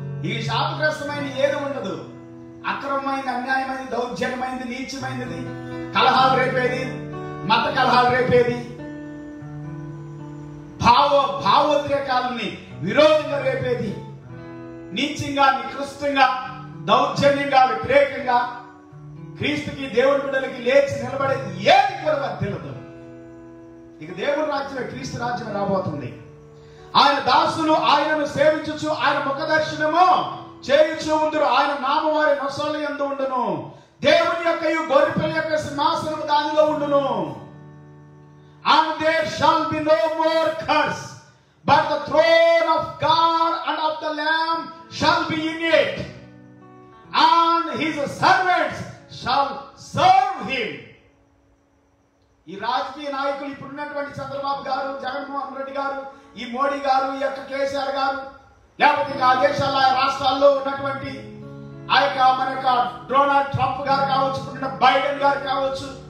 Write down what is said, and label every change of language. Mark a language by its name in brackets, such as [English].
[Telugu] ఈ శాపగ్రస్తమైన ఏది ఉండదు. అక్రమమైన, అన్యాయమైనది, దౌర్జన్యమైనది, నీచమైనది, కలహాలు రేపేది, మత కలహాలు రేపేది, భావోద్రేకాలని విరోధంగా రేపేది, నీచంగా, నికృష్టంగా, దౌర్జన్యంగా, వ్యతిరేకంగా క్రీస్తుకి, దేవుడి బిడ్డలకి లేచి నిలబడేది ఏది కూడా వర్తిల్లదు. ఇక దేవుని రాజ్యమే, క్రీస్తు రాజ్యం రాబోతుంది. ఆయన దాసులు ఆయనను సేవించుచు ఆయన ముఖదర్శనము చేయుచు ఉందురు. ఆయన నామ వారి నొసలు యందు ఉండును. దేవుని యొక్క గొర్రెపిల్ల యొక్క సింహాసనము దానిలో ఉండును. [English] And there shall be no more curse, but the throne of God and of the Lamb shall be in it, and his servants shall serve him. [Telugu] ఈ రాజకీయ నాయకులు, ఇప్పుడున్నటువంటి చంద్రబాబు గారు, జగన్మోహన్ రెడ్డి గారు, ఈ మోడీ గారు, ఈ యొక్క కేసీఆర్ గారు, లేకపోతే ఆ దేశాల, రాష్ట్రాల్లో ఉన్నటువంటి ఆ యొక్క మన యొక్క డొనాల్డ్ ట్రంప్ గారు కావచ్చు, ఇప్పుడున్న బైడెన్ గారు కావచ్చు.